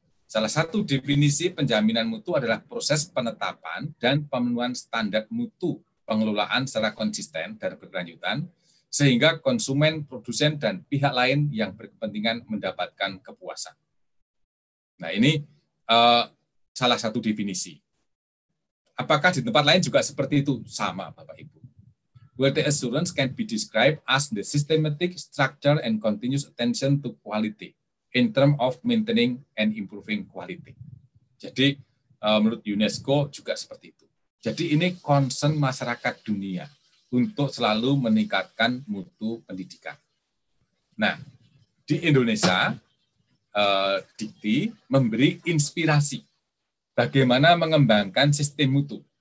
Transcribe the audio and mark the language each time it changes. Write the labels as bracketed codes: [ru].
[id] Salah satu definisi penjaminan mutu adalah proses penetapan dan pemenuhan standar mutu pengelolaan secara konsisten dan berkelanjutan, sehingga konsumen, produsen, dan pihak lain yang berkepentingan mendapatkan kepuasan. Nah, ini salah satu definisi. Apakah di tempat lain juga seperti itu? Sama, Bapak Ibu. [en] Quality assurance can be described as the systematic structure and continuous attention to quality in terms of maintaining and improving quality. [id] Jadi, menurut UNESCO juga seperti itu. Jadi, ini concern masyarakat dunia untuk selalu meningkatkan mutu pendidikan. Nah, di Indonesia, Dikti memberi inspirasi bagaimana mengembangkan sistem mutu.